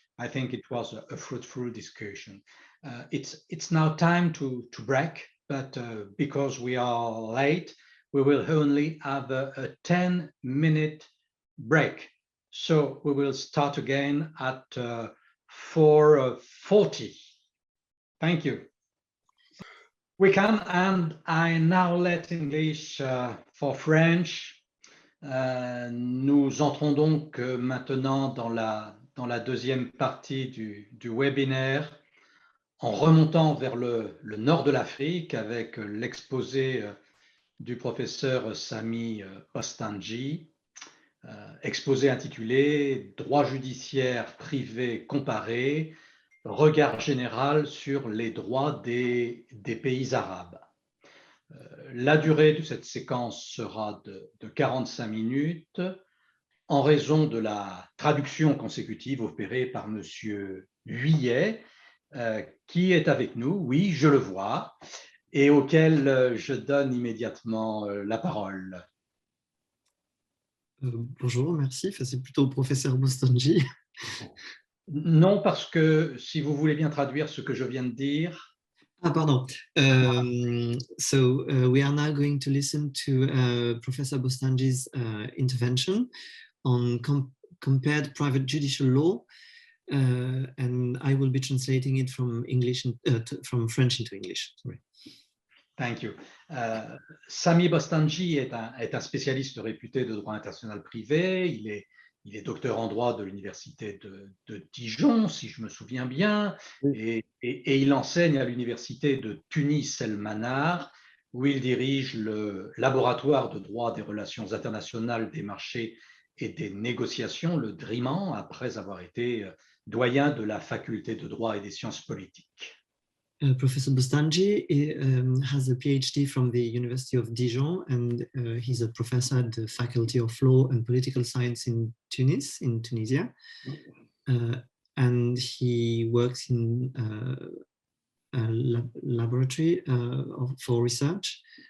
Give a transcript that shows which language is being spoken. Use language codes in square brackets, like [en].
[en] I think it was a fruitful discussion. It's now time to break, but because we are late, we will only have a 10-minute break. So we will start again at 4:40. Thank you. We can, and I now let English for French. [fr] Nous entrons donc maintenant dans la deuxième partie du webinaire, en remontant vers le nord de l'Afrique avec l'exposé du professeur Sami Bostanji, exposé intitulé « Droit judiciaire privé comparé, regard général sur les droits des pays arabes ». La durée de cette séquence sera de 45 minutes en raison de la traduction consécutive opérée par M. Huillet, qui est avec nous, oui, je le vois, et auquel je donne immédiatement la parole. Bonjour, merci. Enfin, c'est plutôt au professeur Bostanji. Non, parce que si vous voulez bien traduire ce que je viens de dire. Ah, pardon. [en] We are now going to listen to Professor Bostanji's intervention on compared private judicial law, and I will be translating it from from French into English. Sorry. Thank you. [fr] Sami Bostanji est un spécialiste réputé de droit international privé. Il est docteur en droit de l'université de Dijon, si je me souviens bien, oui. et il enseigne à l'université de Tunis El Manar, où il dirige le laboratoire de droit des relations internationales, des marchés et des négociations, le DRIMAN, après avoir été doyen de la faculté de droit et des sciences politiques. [en] Professor Bostanji has a PhD from the University of Dijon, and he's a professor at the Faculty of Law and Political Science in Tunisia. And he works in a laboratory for research.